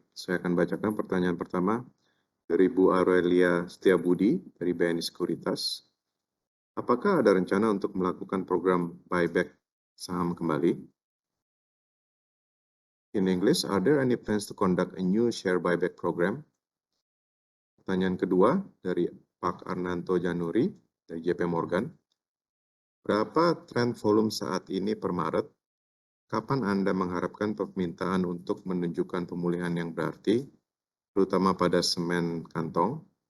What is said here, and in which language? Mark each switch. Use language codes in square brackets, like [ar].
[id] Saya akan bacakan pertanyaan pertama dari Bu Aurelia Setiabudi dari BNI Sekuritas. Apakah ada rencana untuk melakukan program buyback saham kembali? [en] In English, are there any plans to conduct a new share buyback program? [id] Pertanyaan kedua dari Pak Arnanto Januri dari JP Morgan. Berapa tren volume saat ini per Maret? Kapan Anda mengharapkan permintaan untuk menunjukkan pemulihan yang berarti, terutama pada semen kantong?